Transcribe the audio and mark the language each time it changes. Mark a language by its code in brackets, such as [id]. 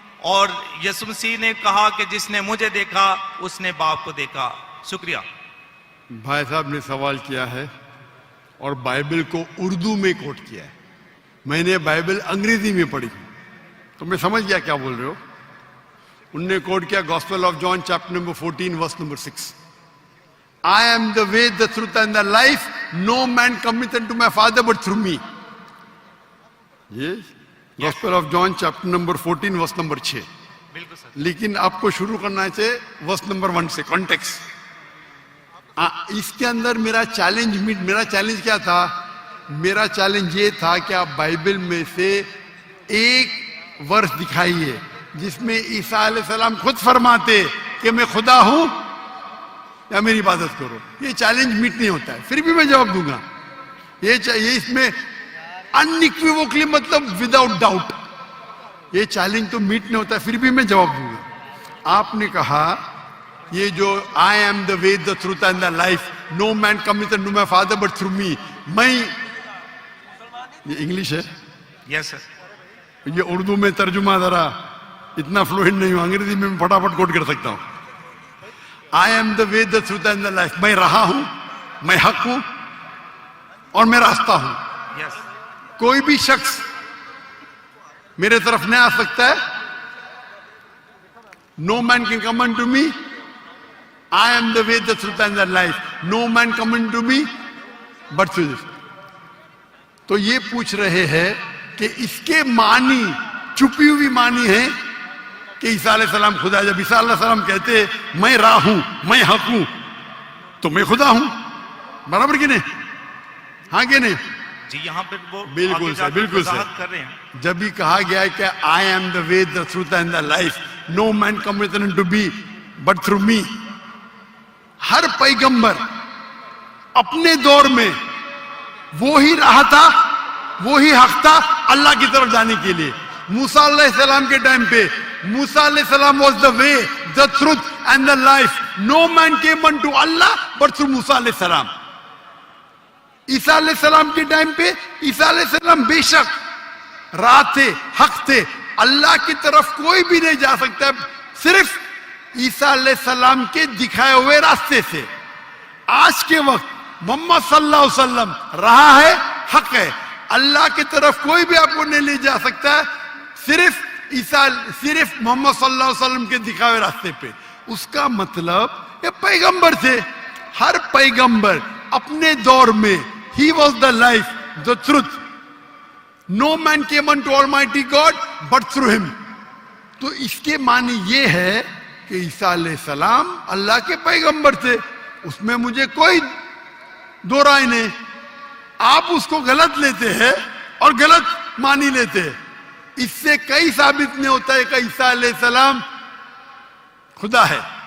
[ur] اور یسوع مسیح نے کہا کہ جس نے مجھے دیکھا اس نے باپ کو دیکھا. شکریہ. بھائی صاحب نے سوال کیا ہے اور بائبل کو اردو میں کوٹ کیا ہے. میں نے بائبل انگریزی میں پڑھی تو میں سمجھ گیا کیا بول رہے ہو. انہوں نے کوٹ کیا gospel of John chapter number 14 verse number 6. [en] I am the way, the truth and the life. No man cometh unto my Father but through me. [ur] یہ gospel of John chapter number 14 verse number 6. بالکل سر. لیکن آپ کو شروع کرنا چاہیے verse number 1 سے, context. اس کے اندر میرا چیلنج کیا تھا؟ میرا چیلنج یہ تھا کہ آپ بائبل میں سے ایک ورس دکھائیے جس میں عیسیٰ علیہ السلام خود فرماتے کہ میں خدا ہوں یا میری عبادت کرو. یہ چیلنج میٹ نہیں ہوتا ہے, پھر بھی میں جواب دوں گا. یہ اس میں انیکویوکلی مطلب [en] without doubt, [ur] یہ چیلنج تو میٹ نہیں ہوتا ہے, پھر بھی میں جواب دوں گا. آپ نے کہا یہ جو [en] I am the way, the truth and the life, no man cometh unto my Father but through me. [ur] میں یہ انگلش ہے, یس سر. یہ اردو میں ترجمہ ذرا اتنا فلوئنٹ نہیں ہوں, انگریزی میں پھٹافٹ کوٹ کر سکتا ہوں. [en] I am the way, the truth and the life. [ur] میں رہا ہوں, میں حق ہوں اور میں راستہ ہوں. یس. کوئی بھی شخص میرے طرف نہیں آ سکتا ہے. [en] No man can come unto me. I am the way, the truth and the life. No man come unto me but through this. [ur] تو یہ پوچھ رہے ہیں کہ اس کے معنی, چھپی ہوئی معنی ہے کہ عیسیٰ علیہ السلام خدا. جب عیسیٰ علیہ السلام کہتے میں راہ ہوں, میں حق ہوں, تو میں خدا ہوں. برابر کہ نہیں؟ ہاں کہ نہیں؟ جی یہاں پہ وہ بالکل سر, بالکل سر. کر رہے ہیں. جب بھی کہا گیا ہے کہ [en] I am the way, the truth and the life, no man cometh unto me but through me. [ur] ہر پیغمبر اپنے دور میں وہی راہ تھا, وہی حق تھا اللہ کی طرف جانے کے لیے. [en] موسیٰ علیہ السلام [ur] کے ٹائم پہ [en] موسیٰ علیہ السلام was the way, the truth and the life. No man came unto Allah but through Musa علیہ السلام. [ur] عیسیٰ علیہ السلام کے ٹائم پہ عیسیٰ علیہ السلام بے شک راہ تھے, حق تھے. اللہ کی طرف کوئی بھی نہیں جا سکتا صرف عیسیٰ علیہ السلام کے دکھائے ہوئے راستے سے. آج کے وقت محمد صلی اللہ علیہ وسلم راہ ہے, حق ہے. اللہ کی طرف کوئی بھی آپ کو نہیں لے جا سکتا صرف محمد صلی اللہ علیہ وسلم کے دکھائے ہوئے راستے پہ. اس کا مطلب یہ پیغمبر تھے. ہر پیغمبر اپنے دور میں [en] he was the life, the truth. No man came unto Almighty God but through him. [ur] تو اس کے معنی یہ ہے کہ عیسیٰ علیہ السلام اللہ کے پیغمبر تھے. اس میں مجھے کوئی دو رائے نہیں. آپ اس کو غلط لیتے ہیں اور غلط مانی لیتے ہیں. اس سے کئی ثابت نہیں ہوتا ہے کہ عیسیٰ علیہ السلام خدا ہے.